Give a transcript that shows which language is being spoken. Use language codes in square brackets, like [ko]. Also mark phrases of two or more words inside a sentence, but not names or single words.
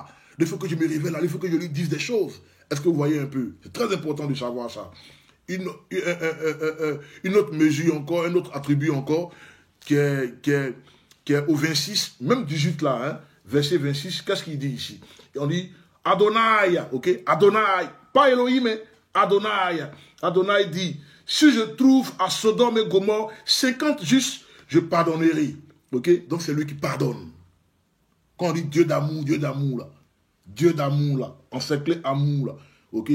[fr] Il faut que je me révèle, il faut que je lui dise des choses. Est-ce que vous voyez un peu? C'est très important de savoir ça. Une autre mesure encore, un autre attribut encore, qui est au 26, même 18 là, hein, verset 26, qu'est-ce qu'il dit ici? On dit Adonai, ok? Adonai, pas Elohim, mais Adonai. Adonai dit, si je trouve à Sodome et Gomorrhe 50 justes, je pardonnerai. Ok? Donc c'est lui qui pardonne. Quand on dit Dieu d'amour là. Dieu d'amour là. Encerclé amour là. Ok?